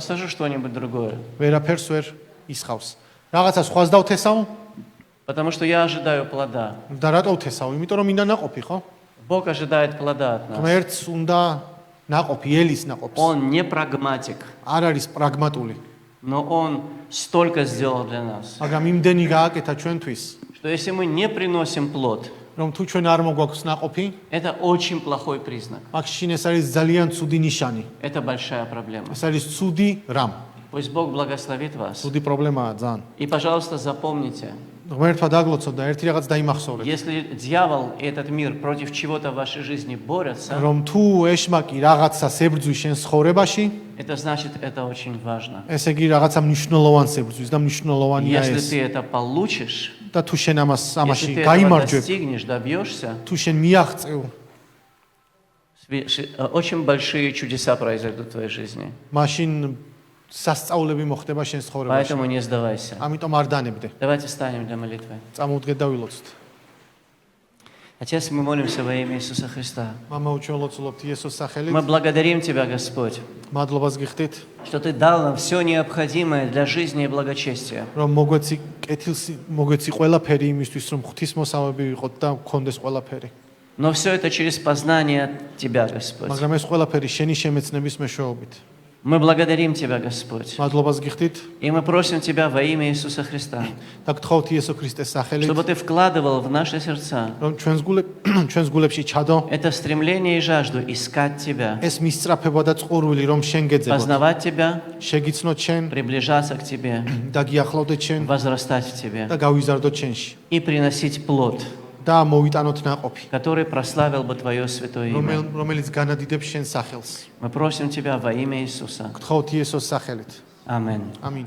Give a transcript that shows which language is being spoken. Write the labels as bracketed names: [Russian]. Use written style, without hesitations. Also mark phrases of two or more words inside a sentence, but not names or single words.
[Russian] Посажу что-нибудь другое. [Georgian] ვერაფერს ვერ ისხავს. რაღაცა სხვას დავთესავ [Russian] Потому что я ожидаю плода. [Georgian] და რატო ვთესავ? იმიტომ რომ მინდა ნაყოფი, ხო? [Russian] Бог ожидает плода от нас. [Georgian] ღმერთს უნდა ნაყოფი, ელის ნაყოფს. [Russian] Он не прагматик, [Georgian] არ არის პრაგმატული, [Russian] но Он столько сделал для нас, [Georgian] მაგრამ იმდენი გააკეთა ჩვენთვის, [Russian] что если мы не приносим плод, [Georgian] რომ თუ ჩვენ არ მოგვაქვს ნაყოფი, [Russian] это очень плохой признак. [Georgian] მაშინ ეს არის ძალიან ცუდი ნიშანი. [Russian] Это большая проблема. [Georgian] ეს არის ცუდი რამ. [Russian] Пусть Бог благословит вас. [Georgian] ცუდი პრობლემაა ძალიან. [Russian] И, пожалуйста, запомните, [Georgian] ღმერთმა დაგლოცოთ და ერთი რაღაც დაიმახსოვრეთ. [Russian] если дьявол и этот мир против чего-то в вашей жизни борются, [Georgian] რომ თუ ეშმაკი რაღაცას ებრძვის შენ ცხოვრებაში, [Russian] это значит, это очень важно. [Georgian] ესე იგი რაღაცა მნიშვნელოვანს ებრძვის და მნიშვნელოვანია [Russian] Если [Georgian] ეს. [Russian] ты это получишь, [Georgian] და თუ შენ [Russian] если [Georgian] ამაში [Russian] ты этого [Georgian] გაიმარჯვებ, [Russian] достигнешь, добьешься, [Georgian] თუ შენ მიაღწევ, [Russian] очень большие чудеса произойдут в твоей жизни. [Georgian] მაშინ სასწაულები მოხდება შენ ცხოვრებაში. [Russian] Поэтому не сдавайся. [Georgian] ამიტომ არ დანებდე. [Russian] Давайте встанем для молитвы. [Georgian] წამოვდგეთ და ვილოცოთ. [Russian] Отец, мы молимся во имя Иисуса Христа. [Georgian] მამა ჩვენ ლოცულობთ იესოს სახელით. [Russian] Мы благодарим Тебя, Господь, [Georgian] მადლობას გიხდით, [Russian] что Ты дал нам все необходимое для жизни и благочестия. [Georgian] რომ მოგვეცი კეთილს, მოგვეცი ყველაფერი იმისთვის, რომ ღვთისმოსავები ვიყოთ და გქონდეს ყველაფერი. [Russian] Но все это через познание Тебя, Господь. [Georgian] მაგრამ ეს ყველაფერი შენი შემეცნების მეშვეობით. [Russian] Мы благодарим Тебя, Господь. [Georgian] მადლობას გიხდით [Russian] И мы просим Тебя во имя Иисуса Христа, [Georgian] და გთხოვთ იესო ქრისტეს სახელით, [Russian] чтобы Ты вкладывал в наши сердца [Georgian] რომ ჩვენს გულებში ჩადო [Russian] это стремление и жажду искать Тебя, [Georgian] ეს მისწრაფება და წყურვილი, რომ შენ გეძებოთ, [Russian] познавать Тебя, [Georgian] შეგიცნოთ შენ [Russian] приближаться к Тебе, [Georgian] და გიახლოვდეთ შენ [Russian] возрастать в Тебе [Georgian] და გავიზარდოთ შენში [Russian] и приносить плод, [Georgian] და მოვიტანოთ ნაყოფი, [Russian] который прославил бы Твое святое имя. [Georgian] რომელიც განადიდებს შენ სახელს. [Russian] Мы просим Тебя во имя Иисуса. [Georgian] გთხოვთ იესოს სახელით. [Russian] Аминь. [Georgian] ამინ.